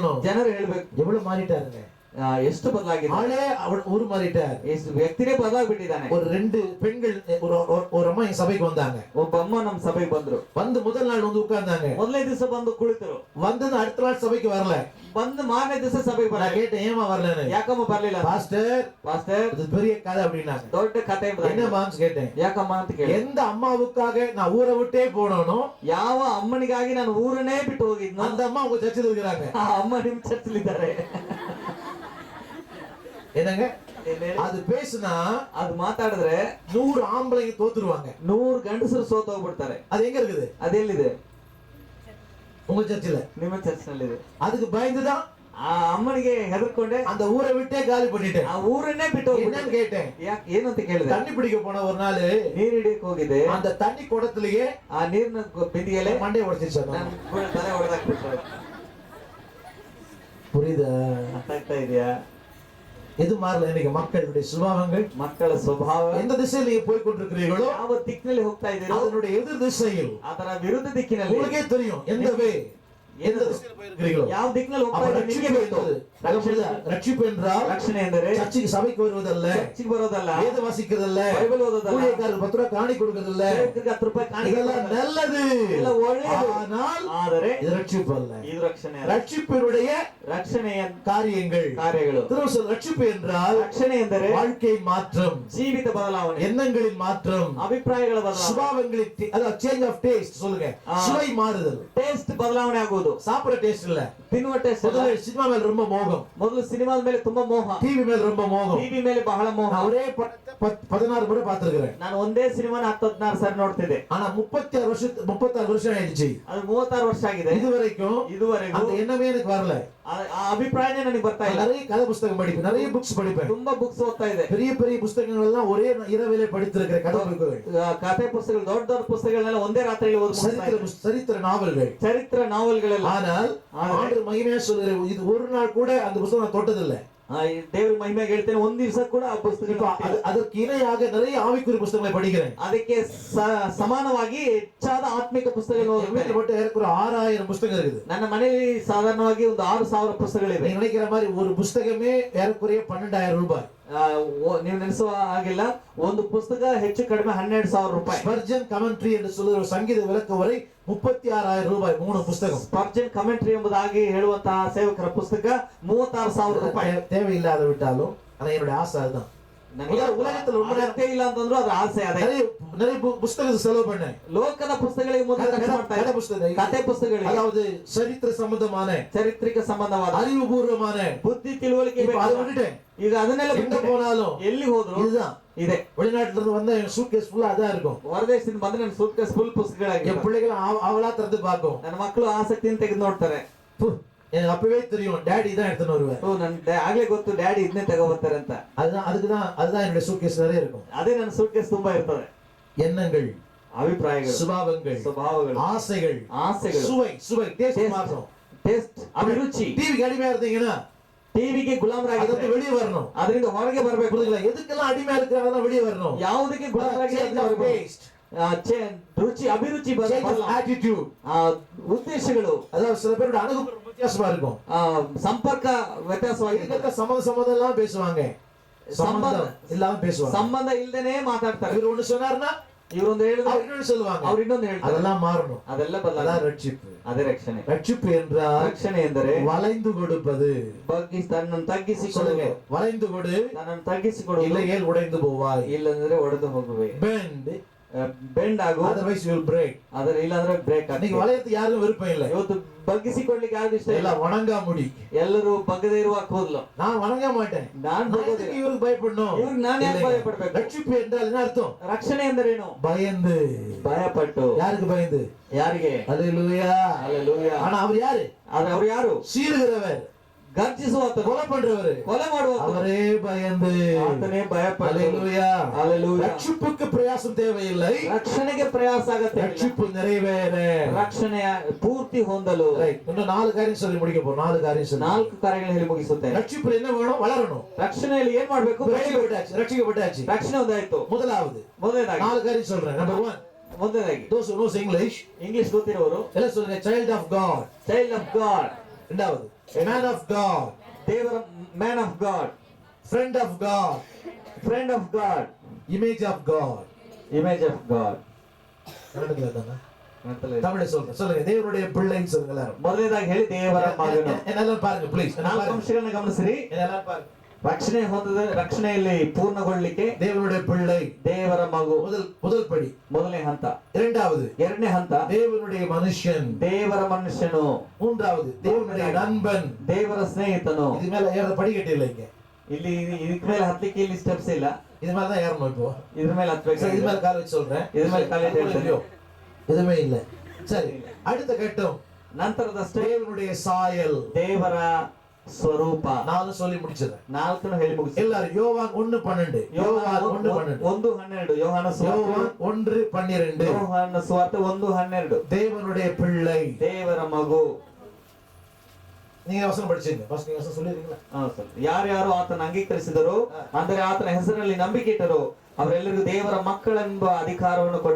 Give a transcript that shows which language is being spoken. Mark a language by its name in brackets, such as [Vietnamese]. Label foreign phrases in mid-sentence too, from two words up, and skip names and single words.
[Kannada] ಜನರು ಹೇಳ್ಬೇಕು [Tamil] எவ்வளவு மாறிட்டாருங்க, [Kannada] ಎಷ್ಟು ಬದಲಾಗಿದೆ. [Tamil] ஆளே ஊரு மாறிட்டார். [Kannada] ಎಷ್ಟು ವ್ಯಕ್ತಿನೇ ಬದಲಾಗ್ಬಿಟ್ಟಿದ್ದಾನೆ. [Tamil] ஒரு 2 பெண்கள் ஒரு அம்மா என் சபைக்கு வந்தாங்க. [Kannada] ಒಬ್ಬ ಅಮ್ಮ ನಮ್ಮ ಸಭೆಗೆ ಬಂದ್ರು. [Tamil] வந்து முதல் நாள் வந்து உட்கார்ந்தாங்க. [Kannada] ಮೊದಲನೇ ದಿವಸ ಬಂದು ಕುಳಿತರು. [Tamil] வந்தது அடுத்த நாள் சபைக்கு வரல. [Kannada] ಬಂದು ಮಾರನೇ ದಿವಸ ಸಭೆಗೆ [Tamil] நான் [Kannada] ಬರಲ್ಲ. [Tamil] கேட்டேன் ஏமா வரலன்னு. [Kannada] ಯಾಕಮ್ಮ ಬರ್ಲಿಲ್ಲ? [Tamil] பாஸ்டர் இது பெரிய கதை அப்படின்னாங்க. [Kannada] ದೊಡ್ಡ ಕಥೆ [Tamil] என்ன மாம்ஸ் கேட்டேன். [Kannada] ಯಾಕಮ್ಮ ಅಂತ ಕೇಳಿ. [Tamil] எந்த அம்மாவுக்காக நான் ஊரை விட்டே போனோனோ [Kannada] ಯಾವ ಅಮ್ಮನಿಗಾಗಿ ನಾನು ಊರನ್ನೇ ಬಿಟ್ಟು ಹೋಗಿದ್ನೋ [Tamil] அந்த அம்மா உங்க சர்ச்சில் இருக்கிறாங்க. [Kannada] ಆ ಅಮ್ಮ ನಿಮ್ ಚರ್ಚಲ್ಲಿ ಇದ್ದಾರೆ. [Tamil] என்னங்க அது பேசுனா [Kannada] ಅದು ಮಾತಾಡಿದ್ರೆ [Tamil] 100 ஆம்பளைங்க தோத்துருவாங்க, [Kannada] 100 ಗಂಡಸರು ಸೋತು ಹೋಗ್ಬಿಡ್ತಾರೆ. [Tamil] அது எங்க இருக்குது? [Kannada] ಅದೆಲ್ಲಿದೆ? [Tamil] உங்க சர்ச்சில், [Kannada] ನಿಮ್ಮ ಚರ್ಚ್ನಲ್ಲಿದೆ. [Tamil] அதுக்கு பயந்துதான் [Kannada] ಆ ಅಮ್ಮನಿಗೆ ಹೆದರ್ಕೊಂಡೆ [Tamil] அந்த ஊரை விட்டே காலி பண்ணிட்டேன். [Kannada] ಆ ಊರನ್ನೇ ಬಿಟ್ಟು [Tamil] என்னன்னு [Kannada] ಹೋಗ್ಬಿಟ್ಟೆ. [Tamil] கேட்டேன். [Kannada] ಏನು ಅಂತ ಕೇಳಿದೆ. [Tamil] தண்ணி பிடிக்க போன ஒரு நாள் [Kannada] ನೀರ್ ಹಿಡಿಯಕ್ ಹೋಗಿದ್ದೆ. [Tamil] அந்த தண்ணி குடத்திலேயே [Kannada] ಆ ನೀರಿನ ಬಿಂದಿಗೆಲೆ [Tamil] மண்டையை உடைச்சிருச்சு. [Kannada] ನನ್ನ ತಲೆ ಹೊಡೆದಾಕ್ಬಿಟ್ರು. [Tamil] புரியுதா? [Kannada] ಅರ್ಥ ಆಗ್ತಾ ಇದೆಯಾ? [Tamil] எது மாறல இன்னைக்கு மக்களுடைய சுபாவங்கள், [Kannada] ಮಕ್ಕಳ ಸ್ವಭಾವ. [Tamil] எந்த திசையில் நீங்க போய் கொண்டிருக்கிறீர்களோ [Kannada] ಯಾವ ದಿಕ್ಕಿನಲ್ಲಿ ಹೋಗ್ತಾ ಇದ್ದೀರೋ [Tamil] அதனுடைய எதிர் திசையில் [Kannada] ಅದರ ವಿರುದ್ಧ ದಿಕ್ಕಿನಲ್ಲಿ [Tamil] உங்களுக்கே தெரியும் எந்த வே எந்த திசையில் போயிருக்கிறீர்களோ. [Kannada] ಯಾವ ದಿಕ್ಕಿನಲ್ಲಿ ಹೋಗ್ತಾ [Tamil] அப்ப [Kannada] ಇದ್ದೀರೋ ನಿಮಗೆ [Tamil] ரட்சிப்பு [Kannada] ಗೊತ್ತು. [Tamil] என்பது ரட்சிப்பு என்றால் [Kannada] ರಕ್ಷಣೆ ಎಂದರೆ [Tamil] சர்ச்சுக்கு சபைக்கு வருவதல்ல, [Kannada] ಚರ್ಚಿಗೆ ಬರೋದಲ್ಲ, [Tamil] வேத வாசிக்கிறதல்ல, [Kannada] ಬೈಬಲ್ ಓದೋದಲ್ಲ, [Tamil] ஊழியக்காரர் 10 ரூபாய் காணி கொடுக்கிறதல்ல. [Kannada] ಸೇವಕರಿಗೆ 10 ರೂಪಾಯಿ ಕಾಣಿಕೆ [Tamil] இதெல்லாம் [Kannada] ಕೊಡೋದಲ್ಲ. [Tamil] நல்லது, [Kannada] ಇದೆಲ್ಲ ಒಳ್ಳೆಯದು. [Tamil] ஆனால் [Kannada] ಆದರೆ [Tamil] இது ரட்சிப்பு அல்ல. [Kannada] ಇದು ರಕ್ಷಣೆ ಅಲ್ಲ. [Tamil] ரட்சிப்பினுடைய [Kannada] ರಕ್ಷಣೆಯ [Tamil] காரியங்கள் [Kannada] ಕಾರ್ಯಗಳು. [Tamil] திருவசல் ரட்சிப்பு என்றால் [Kannada] ರಕ್ಷಣೆ ಎಂದರೆ [Tamil] வாழ்க்கை மாற்றம், [Kannada] ಜೀವಿತ ಬದಲಾವಣೆ, [Tamil] எண்ணங்களின் மாற்றம், [Kannada] ಅಭಿಪ್ರಾಯಗಳ ಬದಲಾವಣೆ, [Tamil] சுபாவங்களின் அதாவது [English] change of taste [Tamil] சொல்லுங்க, சுவை மாறுதல். [Kannada] ಟೇಸ್ಟ್ ಬದಲಾವಣೆ ಆಗುವುದು. [Tamil] சாப்பிடுற டேஸ்ட் இல்ல, [Kannada] ತಿನ್ನುವ ಟೇಸ್ಟ್ ಅಲ್ಲ. [Tamil] முதல்ல சினிமா மேல ரொம்ப மோகம், [Kannada] ಮೊದಲು ಸಿನಿಮಾದ ಮೇಲೆ ತುಂಬಾ ಮೋಹ, [Tamil] டிவி மேல ரொம்ப மோகம். [Kannada] ಟಿವಿ ಮೇಲೆ ಬಹಳ ಮೋಹ. [Tamil] நான் ஒரே படத்தை 16 முறை பார்த்திருக்கிறேன். [Kannada] ನಾನು ಒಂದೇ ಸಿನಿಮಾನ 10-16 ಸಾರಿ ನೋಡ್ತಿದ್ದೆ. [Tamil] ஆனா 36 வருஷம் ஆயிடுச்சு. [Kannada] ಅದು 36 ವರ್ಷ ಆಗಿದೆ. [Tamil] இதுவரைக்கும் [Kannada] ಇದುವರೆಗೂ [Tamil] அந்த எண்ணமே எனக்கு வரல. [Kannada] ಆ ಅಭಿಪ್ರಾಯನೇ ನನಗೆ ಬರ್ತಾ ಇಲ್ಲ. [Tamil] நிறைய கதை புத்தகம் படிப்பேன், நிறைய புக்ஸ் படிப்பேன், [Kannada] ತುಂಬಾ ಬುಕ್ಸ್ ಓದ್ತಾ ಇದೆ. [Tamil] பெரிய பெரிய புத்தகங்கள் எல்லாம் ஒரே இரவிலே படித்திருக்கிற கதை புத்தகங்கள், [Kannada] ಕಥೆ ಪುಸ್ತಕಗಳು, ದೊಡ್ಡ ದೊಡ್ಡ ಪುಸ್ತಕಗಳನ್ನೆಲ್ಲ ಒಂದೇ ರಾತ್ರಿಯಲ್ಲಿ ಓದಿ [Tamil] சரித்திர நாவல்கள், [Kannada] ಚರಿತ್ರ ನಾವೆಲ್ಗಳೆಲ್ಲ. [Tamil] ஆனால் ஆண்டு மகிமையா சொல்லுகிறேன், இது ஒரு நாள் கூட அந்த புத்தகம் நான் தொட்டதில்லை. [Kannada] ದೇವ್ರ ಮಹಿಮೆಗೆ ಹೇಳ್ತೇನೆ, ಒಂದ್ ದಿವಸ ಕೂಡ ಆ ಪುಸ್ತಕ. [Tamil] அதற்கு இணையாக நிறைய ஆவிக்குரிய புத்தகங்களை படிக்கிறேன். [Kannada] ಅದಕ್ಕೆ ಸಮಾನವಾಗಿ ಹೆಚ್ಚಾದ ಆತ್ಮಿಕ ಪುಸ್ತಕಗಳು [Tamil] வீட்டுல மட்டும் ஏறக்குற 6000 புத்தகம் இருக்குது. [Kannada] ನನ್ನ ಮನೆಯಲ್ಲಿ ಸಾಧಾರಣವಾಗಿ ಒಂದು 6000 ಪುಸ್ತಕಗಳಿವೆ. [Tamil] நீங்க நினைக்கிற மாதிரி ஒரு புத்தகமே ஏறக்குறைய 12,000 ரூபாய். [Kannada] ನೀವು ನೆನೆಸುವ ಹಾಗಿಲ್ಲ, ಒಂದು ಪುಸ್ತಕ ಹೆಚ್ಚು ಕಡಿಮೆ 12,000 ರೂಪಾಯಿ. [Tamil] ஸ்பர்ஜன் கமெண்ட்ரி என்று சொல்லுகிற சங்கீத விளக்க உரை 36,000 ரூபாய் 3 புத்தகம். [Kannada] ಸ್ಪರ್ಜನ್ ಕಮೆಂಟ್ರಿ ಎಂಬುದಾಗಿ ಹೇಳುವಂತಹ ಸೇವಕರ ಪುಸ್ತಕ 36,000 ರೂಪಾಯಿ. [Tamil] தேவையில்லாத விட்டாலும் ஆனா என்னுடைய ஆசை அதுதான். உலகத்துல [Kannada] ಅಗತ್ಯ ಇಲ್ಲ ಅಂತಂದ್ರು ಅದ್ರ ಆಸೆ ಅದೇ. [Tamil] நிறைய புத்தகத்தை செலவு பண்ணேன். [Kannada] ಲೋಕದ ಪುಸ್ತಕಗಳಿಗೆ ಮೊದಲು ಖರ್ಚು ಮಾಡ್ತಾ ಇದ್ದೆ. ಕಥೆ ಪುಸ್ತಕಗಳಿಗೆ, [Tamil] அதாவது சரித்திர சம்பந்தமான, [Kannada] ಚಾರಿತ್ರಿಕ ಸಂಬಂಧವಾದ, [Tamil] அறிவுபூர்வமான [Kannada] ಬುದ್ಧಿ ತಿಳುವಳಿಕೆ. [Tamil] அதை விட்டுட்டேன். [Kannada] ಈಗ ಅದನ್ನೆಲ್ಲ [Tamil] எங்க போனாலும் [Kannada] ಎಲ್ಲಿ ಹೋದ್ರು [Tamil] இதுதான். [Kannada] ಇದೆ. [Tamil] வெளிநாட்டுல இருந்து வந்தா என் [English] suitcase fulla [Tamil] அதான் இருக்கும். [Kannada] ಹೊರದೇಶದಿಂದ ಬಂದ್ರೆ ನನ್ನ [English] suitcase full [Kannada] ಪುಸ್ತಕಗಳಾಗಿ. [Tamil] என் பிள்ளைகள் அவளா திறந்து பார்க்கும். [Kannada] ನನ್ನ ಮಕ್ಕಳು ಆಸಕ್ತಿಯಿಂದ ತೆಗೆದು ನೋಡ್ತಾರೆ. [Tamil] எனக்கு அப்பவே தெரியும் டாடி தான் எடுத்துன்னு வருவேன். [Kannada] ನನ್ಗೆ ಆಗ್ಲೇ ಗೊತ್ತು ಡ್ಯಾಡಿ ಇದನ್ನೇ ತಗೋಬರ್ತಾರೆ ಅಂತ. [Tamil] அதுதான் என்னுடைய சூட்கேஸ் நிறைய இருக்கும். [Kannada] ಅದೇ ನನ್ನ ಸೂಟ್ಕೇಸ್ ತುಂಬಾ ಇರ್ತದೆ. [Tamil] எண்ணங்கள், [Kannada] ಅಭಿಪ್ರಾಯಗಳು, [Tamil] சுபாவங்கள், [Kannada] ಸ್ವಭಾವಗಳು, [Tamil] ஆசைகள், [Kannada] ಆಸೆಗಳು, [Tamil] சுவை டேஸ்ட் மாறும். [Kannada] ಟೇಸ್ಟ್, ಅಭಿರುಚಿ. [Tamil] டிவிக்கு அடிமையா இருந்தீங்கன்னா [Kannada] ಟಿವಿಗೆ ಗುಲಾಮರಾಗಿ ಅದಕ್ಕೆ [Tamil] வெளியே வரணும். [Kannada] ಅದರಿಂದ ಹೊರಗೆ ಬರಬೇಕು. [Tamil] புரியுதுங்களா? எதுக்கெல்லாம் அடிமையா இருக்கிறாங்க வெளியே வரணும். [Kannada] ಯಾವುದಕ್ಕೆ ಗುಲಾಮರಾಗಿ ರುಚಿ, ಅಭಿರುಚಿ, [Tamil] ஆட்டிட்யூட், [Kannada] ಉದ್ದೇಶಗಳು. [Tamil] அதாவது சில பேரோட அணுகுமுறை வித்தியாசமா இருக்கும். [Kannada] ಸಂಪರ್ಕ ವ್ಯತ್ಯಾಸವಾಗಿ [Tamil] சம்மந்தம் எல்லாம் பேசுவாங்க. சம்பந்தம் இல்லாம பேசுவாங்க. [Kannada] ಸಂಬಂಧ ಇಲ್ದೇನೆ ಮಾತಾಡ್ತಾರೆ. [Tamil] இவர் ஒண்ணு சொன்னாருன்னா [Kannada] ಇವರೊಂದು ಹೇಳಿದ್ರೆ [Tamil] அவர் இன்னொன்னு சொல்லுவாங்க. [Kannada] ಅವ್ರು ಇನ್ನೊಂದು ಹೇಳ್ತಾರೆ. [Tamil] அதெல்லாம் மாறணும். [Kannada] ಅದೆಲ್ಲ [Tamil] அதான் [Kannada] ಬದಲಾವಣೆ. [Tamil] ரட்சிப்பு. [Kannada] ಅದೇ ರಕ್ಷಣೆ. [Tamil] ரட்சிப்பு என்றால் [Kannada] ರಕ್ಷಣೆ ಎಂದರೆ [Tamil] வளைந்து கொடுப்பது. [Kannada] ತನ್ನನ್ನು ತಗ್ಗಿಸಿಕೊಳ್ಳುವುದು. [Tamil] வளைந்து கொடு, [Kannada] ತನ್ನನ್ನು ತಗ್ಗಿಸಿಕೊಳ್ಳುವುದು. [Tamil] இல்லையே உடைந்து போவாய். [Kannada] ಇಲ್ಲಂದ್ರೆ ಒಡೆದು ಹೋಗುವೆ. [English] Bend, [Kannada] ಬೆಂಡ್ ಆಗು, [English] otherwise you will break. [Kannada] ಅದರ ಇಲ್ಲಾಂದ್ರೆ ಬ್ರೇಕ್ [Tamil] நீங்க [Kannada] ಆಗ್ತದೆ. [Tamil] வளையத்து யாரும் விருப்பம் இல்லை. [Kannada] ಇವತ್ತು ಬಗ್ಗಿಸಿಕೊಳ್ಳಿಕ್ಕೆ ಯಾರು ಇಷ್ಟ ಇಲ್ಲ. [Tamil] எல்லாம் வணங்கா முடி. [Kannada] ಎಲ್ಲರೂ ಬಗ್ಗದೇ ಇರುವ ಕೂದಲು. [Tamil] நான் வணங்க மாட்டேன். [Kannada] ನಾನು [Tamil] நான் [Kannada] ಬಗ್ಗೋದಿಲ್ಲ. [Tamil] எதுக்கு இவருக்கு பயப்படணும்? [Kannada] ಇವ್ರಿಗೆ ನಾನು ಯಾಕೆ ಭಯ ಪಡ್ಬೇಕು? [Tamil] ரட்சிப்பு என்றால் என்ன அர்த்தம்? [Kannada] ರಕ್ಷಣೆ ಎಂದರೇನು? [Tamil] பயந்து. [Kannada] ಭಯಪಟ್ಟು. [Tamil] யாருக்கு பயந்து? [Kannada] ಯಾರಿಗೆ? [Tamil] அல்லேலூயா. [Kannada] ಹಲ್ಲೆಲೂಯಾ. [Tamil] ஆனா அவர் யாரு? [Kannada] ಆದ್ರೆ ಅವ್ರು ಯಾರು? [Tamil] சீறுகிறவர், [Kannada] ಗರ್ಜಿಸುವಾತನು, [Tamil] கொலை பண்றவர், [Kannada] ಕೊಲೆ ಮಾಡುವಾತನು, [Tamil] அவரೇ பயந்து. [Kannada] ಆತನೇ ಭಯಪಟ್ಟು. [Tamil] அல்லேலூயா. [Kannada] ಹಲ್ಲೆಲೂಯಾ. [Tamil] ரட்சிப்புக்கு பிரயாசம் தேவையில்லை. [Kannada] ರಕ್ಷಣೆಗೆ ಪ್ರಯಾಸ ಆಗತ್ತೆ. [Tamil] ரட்சிப்பு நிறைவேற. [Kannada] ರಕ್ಷಣೆಯ ಪೂರ್ತಿ ಹೊಂದಲು. [English] Right. [Tamil] இன்னும் 4 காரியம் சொல்லி முடிக்க போறோம். 4 காரியம் சொல்லி. [Kannada] 4 ಕಾರ್ಯಗಳನ್ನು ಹೇಳಿ ಮುಗಿಸುತ್ತೇನೆ. [Tamil] ரட்சிப்புல என்ன வேணும்? வளரணும். [Kannada] ರಕ್ಷಣೆಯಲ್ಲಿ ಏನ್ ಮಾಡ್ಬೇಕು? ಬೆಳೆಯಬೇಕು. [Tamil] ரட்சிக்கப்பட்டாச்சு. [Kannada] ರಕ್ಷಣೆ ಒಂದಾಯ್ತು. [Tamil] முதலாவது [Kannada] ಮೊದಲನೇದಾಗಿ [Tamil] 4 காரியம் சொல்றேன். நம்பர் 1, [Kannada] ಮೊದಲನೇದಾಗಿ [English] those who knows English, [Kannada] ಇಂಗ್ಲಿಷ್ ಗೊತ್ತಿರೋರು [Tamil] எல்லாம் சொல்லுங்க, [English] child of God. child of God, [Tamil] இரண்டாவது [English] man of God, ದೇವರ man of God, friend of God, friend of God, image of God. image of God. [Tamil] கன்னடத்துல தானே? தமிழ்ல சொல்றேன். சொல்லுங்க, தேவனுடைய பிள்ளைன்னு சொல்லுங்க எல்லாரும். [Kannada] ಮೊದಲನೇದಾಗಿ ಹೇಳಿ ದೇವರ ಮಗನು. [Tamil] என்னெல்லாம் பாருங்க ப்ளீஸ். [Kannada] 4 ಅಂಶಗಳನ್ನ ಗಮನಿಸಿರಿ. [Tamil] என்னெல்லாம் பாருங்க. [Kannada] ರಕ್ಷಣೆ ಹೊಂದದ ರಕ್ಷಣೆಯಲ್ಲಿ ಪೂರ್ಣಗೊಳ್ಳಲಿಕ್ಕೆ [Tamil] தேவனுடைய பிள்ளை, [Kannada] ದೇವರ ಮಗು [Tamil] முதல் படி. [Kannada] ಮೊದಲನೇ ಹಂತ. [Tamil] இரண்டாவது [Kannada] ಎರಡನೇ ಹಂತ [Tamil] தேவனுடைய மனுஷன். [Kannada] ದೇವರ ಮನುಷ್ಯನು. [Tamil] மூன்றாவது தேவனுடைய நண்பன். [Kannada] ದೇವರ ಸ್ನೇಹಿತನು. [Tamil] இது மேல ஏற படிக்கட்டு இல்லை இங்க. [Kannada] ಇಲ್ಲಿ ಇದಕ್ಕೆ ಮೇಲೆ ಹತ್ತಲಿಕ್ಕೆ ಇಲ್ಲಿ ಸ್ಟೆಪ್ಸ್ ಇಲ್ಲ. [Tamil] இது மேல தான் ஏறணும் இப்போ. [Kannada] ಇದ್ರ ಮೇಲೆ ಹತ್ತಬೇಕು. [Tamil] சரி, இது மேல கால் வச்சு சொல்றேன். [Kannada] ಇದ್ರ ಮೇಲೆ ಕಾಲು ಇಟ್ಟು ಹೇಳ್ತೇನೆ. [Tamil] எதுவுமே இல்ல. சரி, அடுத்த கட்டம் [Kannada] ನಂತರದ ಸ್ಟೆಪ್ [Tamil] தேவனுடைய சாயல். [Kannada] ದೇವರ ಸ್ವರೂಪ. [Tamil] 4 சொல்லி முடிச்சிடுறேன். [Kannada] 4 ಹೇಳಿ ಮುಗಿಸಿ. [Tamil] எல்லாரும் யோவான் 1:12. யோவான் 1:12. 1:12. [Kannada] ಯೋಹಾನ ಸುವಾರ್ತೆ [Tamil] யோவான் 1:12. [Kannada] ಯೋಹಾನ ಸುವಾರ್ತೆ 1:12. [Tamil] தேவனுடைய பிள்ளை. [Kannada] ದೇವರ ಮಗು. [Tamil] நீங்க வசனம் படிச்சீங்க. ஃபர்ஸ்ட் நீங்க வசனம் சொல்லிருக்கீங்களா? [Kannada] ಯಾರ್ಯಾರು ಆತನ ಅಂಗೀಕರಿಸಿದರು, ಅಂದರೆ ಆತನ ಹೆಸರಿನಲ್ಲಿ ನಂಬಿಕೆ ಇಟ್ಟರು, ಅವರೆಲ್ಲರಿಗೂ ದೇವರ ಮಕ್ಕಳೆಂಬ ಅಧಿಕಾರವನ್ನು ಕೊಟ್ಟರು.